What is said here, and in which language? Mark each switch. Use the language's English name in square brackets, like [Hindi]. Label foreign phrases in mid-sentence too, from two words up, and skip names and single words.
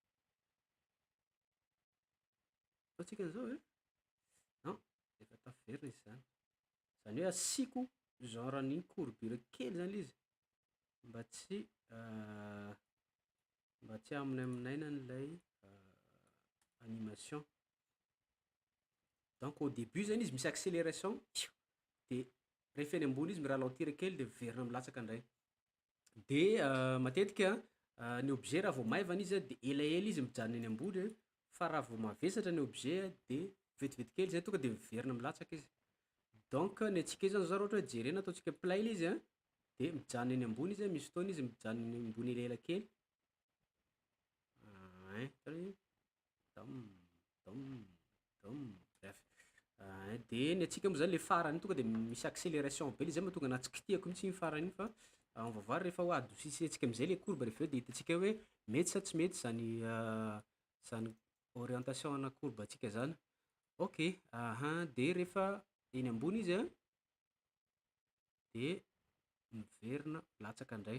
[Malagasy] ataontsika an'izao hoe non efa tafiverina izy zany, zany hoe asiako genre an'iny courbure kely zany izy mba tsy aminaminaina an'ilay animation. Donc [French] au début [Malagasy] zany izy misy accélération de rehefa eny ambony izy miralentir kely de miverina milatsaka indray. De matetika ny objet raha vao maivana izy a de elaela izy mijanona eny ambony, fa raha vao mavesatra ny objet de vetivety kely zay tonga de miverina milatsaka izy. Donc ny antsika io zany zao raha ohatra hoe jerena ataontsika play ilay izy a, de mijanona eny ambony izy a, misy fotoana izy mijanona eny ambony elaela kely. Zany dam dam dam bref. De ny antsika moa zany le farany tonga de misy accélération be le zay mahatonga anah tsy kitihako mihitsy iny farany iny fa [French] on va voir [Malagasy] rehefa ho adoucissentsika am'zay le courbe rehefa eo de hitantsika hoe mety sa tsy mety zany zany orientation ana courbe antsika zany. Ok, de rehefa eny ambony izy a, de miverina latsaka indray.